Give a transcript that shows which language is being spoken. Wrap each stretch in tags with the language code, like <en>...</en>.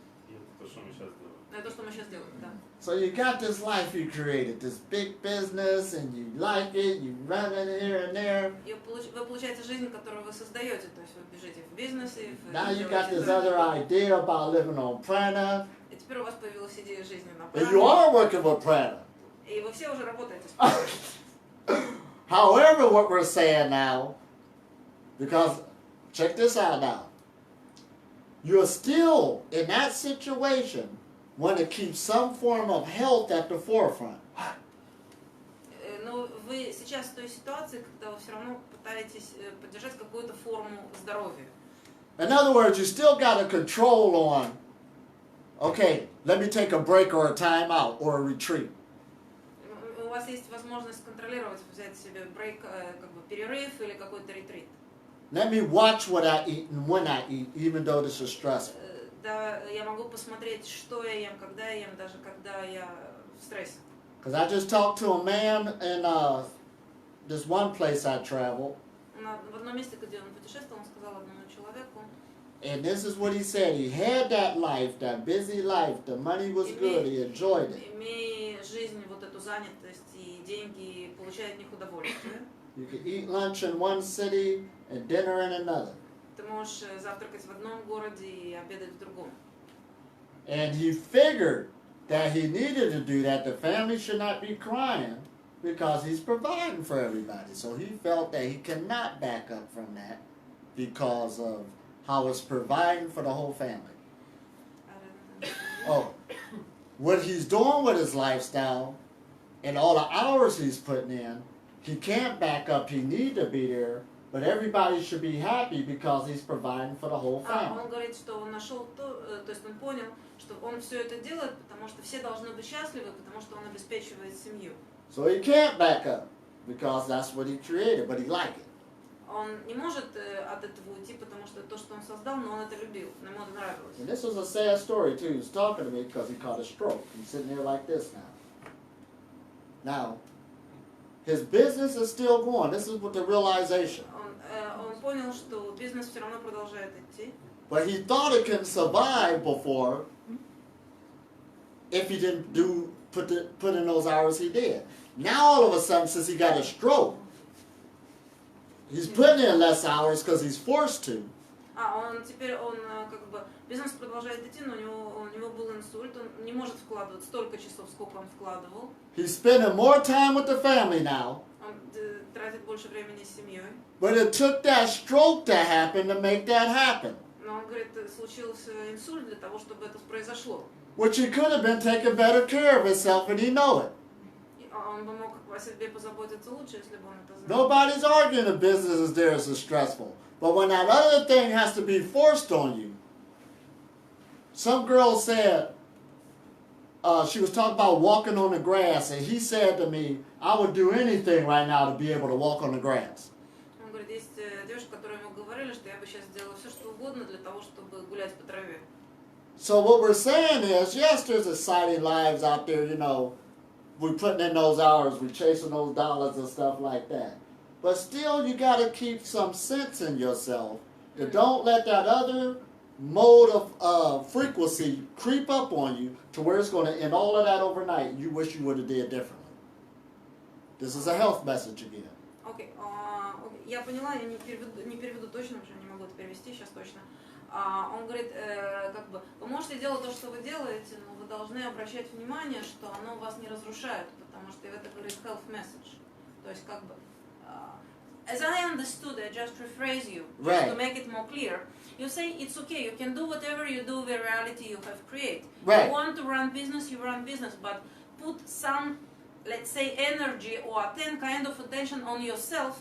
<ru>Это то, что мы сейчас делаем. Это то, что мы сейчас делаем, да.</ru> <en>So you got this life you created, this big business, and you like it, you run it here and there.</en> <ru>Вы получаете жизнь, которую вы создаете, то есть вы бежите в бизнесе,</ru> <en>Now you got this other idea about living on prana,</en> <ru>и теперь у вас появилась идея жизни на</ru> <en>and you</en> <ru>пране,</ru> <en>are working with prana.</en> <ru>и вы все уже работаете с праной.</ru> <en>However, what we're saying now, because check this out now, you're still in that situation want to keep some form of health at the forefront.</en> <ru>Но вы сейчас в той ситуации, когда вы все равно пытаетесь поддержать какую-то форму здоровья.</ru> <en>In other words, you still got a control on, okay, let me take a break or a time out or a retreat.</en> <ru>У вас есть возможность контролировать, взять себе брейк, перерыв или какой-то ретрит.</ru> <en>Let me watch what I eat and when I eat, even though this is stressful.</en> <ru>Да, я могу посмотреть, что я ем, даже когда я в стрессе.</ru> <en>Because I just talked to a man in this one place I traveled,</en> <ru>В одном месте, где он путешествовал, он сказал одному человеку,</ru> <en>and this is what he said. He had that life, that busy life, the money was good, he enjoyed it.</en> <ru>имея жизнь, вот эту занятость и деньги, получая от них удовольствие.</ru> <en>You could eat lunch in one city and dinner in another.</en> <ru>Ты можешь завтракать в одном городе и обедать в другом.</ru> <en>And he figured that he needed to do that. The family should not be crying because he's providing for everybody. So he felt that he cannot back up from that because of how it's providing for the whole family. Oh, what he's doing with his lifestyle and all the hours he's putting in, he can't back up. He need to be there, but everybody should be happy because he's providing for the whole family.</en> <ru>Он говорит, что он нашел то есть он понял, что он все это делает, потому что все должны быть счастливы, потому что он обеспечивает семью.</ru> <en>So he can't back up because that's what he created, but he liked it.</en> <ru>Он не может от этого уйти, потому что то, что он создал, но он это любил, ему это нравилось.</ru> <en>And this was a sad story too. He was talking to me because he caught a stroke. He's sitting there like this now. Now, his business is still going. This is what the realization.</en> <ru>Он понял, что бизнес все равно продолжает идти.</ru> <en>But he thought it can survive before if he didn't put in those hours he did. Now all of a sudden, since he got a stroke, he's putting in less hours because he's forced to.</en> <ru>Теперь он как бы бизнес продолжает идти, но у него был инсульт, он не может вкладывать столько часов, сколько он вкладывал.</ru> <en>He's spending more time with the family now.</en> <ru>Он тратит больше времени с семьей.</ru> <en>But it took that stroke to happen to make that happen.</en> <ru>Но он говорит, случился инсульт для того, чтобы это произошло.</ru> <en>Which he could have been taking better care of himself and he know it.</en> <ru>Он бы мог о себе позаботиться лучше, если бы он это знал.</ru> <en>Nobody's arguing the business is there is stressful. But when that other thing has to be forced on you, some girl said, she was talking about walking on the grass, and he said to me, I would do anything right now to be able to walk on the grass.</en> <ru>Он говорит, есть девушка, которая ему говорили, что я бы сейчас сделала все, что угодно для того, чтобы гулять по траве.</ru> <en>So what we're saying is, yes, there's exciting lives out there, you know, we're putting in those hours, we're chasing those dollars and stuff like that. But still, you got to keep some sense in yourself. To don't let that other mode of frequency creep up on you to where it's going to end all of that overnight. You wish you would have did differently. This is a health message again.</en> <ru>Окей, я поняла, я не переведу точно, потому что не могу это перевести сейчас точно. Он говорит, как бы, вы можете делать то, что вы делаете, но вы должны обращать внимание, что оно вас не разрушает, потому что это говорит</ru> <en>health message.</en> <ru>То есть, как бы,</ru> <en>as I understood, I just rephrase you, just to make it more clear. You say it's okay, you can do whatever you do with reality you have created. Right. You want to run business, you run business, but put some, let's say, energy or kind of attention on yourself</en>